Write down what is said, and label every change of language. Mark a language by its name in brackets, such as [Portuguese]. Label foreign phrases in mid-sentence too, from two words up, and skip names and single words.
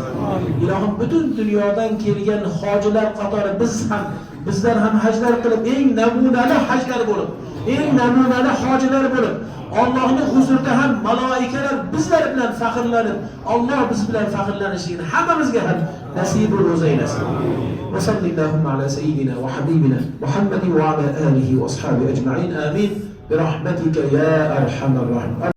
[Uzbek] Ilohim butun dunyodan kelgan hojilar qatori bizlar ham hajlar qilib, eng namunali hajlar bo'lib, eng namunali hojilar bo'lib, Allohning huzurida ham malaikalar bizlar bilan faxrlanib, Alloh biz bilan faxrlanishini hammamizga ham nasibul ro'za aylasin. [Arabic] وصلى الله على سيدنا وحبيبنا محمد وعلى آله وأصحابه أجمعين. Amin. برحمتك يا أرحم الراحمين.